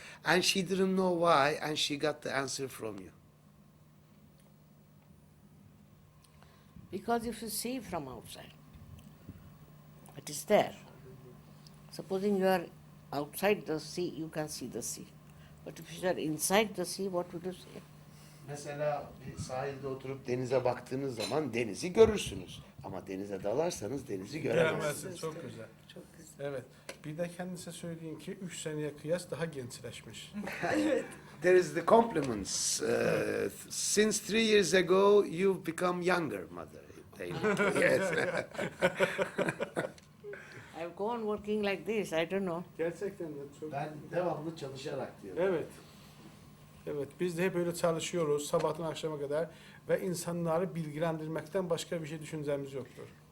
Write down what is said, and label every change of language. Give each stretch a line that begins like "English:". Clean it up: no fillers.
English: And she didn't know why, and she got the answer from you. Because if you see from outside, it is there. Supposing you are outside the sea, you can see the sea. But if you are inside the sea, what would you see?
Turkish: Mesela bir sahilde oturup denize baktığınız zaman denizi görürsünüz. Ama denize dalarsanız denizi göremezsiniz. Göremezsin. Çok güzel. Çok güzel. Evet. Bir de kendisi söyleyin ki 3 seneye kıyas daha gençleşmiş.
English: There is the compliments. Since 3 years ago, you've become younger, mother. Yes. I've gone working like this, I don't know.
Turkish: Gerçekten de çok. Ben devamlı çalışarak diyorum. Evet. Evet, biz de hep öyle çalışıyoruz sabahtan akşama kadar ve insanları bilgilendirmekten başka bir şey düşüncemiz yoktur.